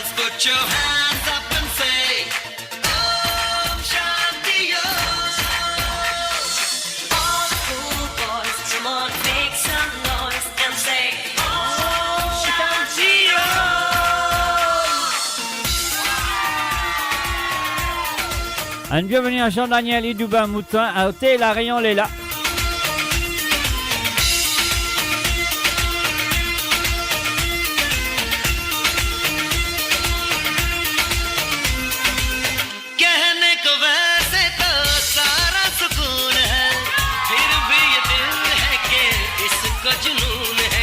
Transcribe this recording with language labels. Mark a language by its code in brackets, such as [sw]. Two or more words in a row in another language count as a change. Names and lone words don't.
[en] Put your hands up and say, Om Shanti Om. All the cool boys, come on, make some noise and say, Om Shanti Om. [fr] Un bienvenue à Jean-Daniel Idouba Moutin, à Hôtel La Rayon Léla. [hi] कहने को वैसे तो सारा सुकून है, फिर भी ये दिल है कि इसको जुनून है.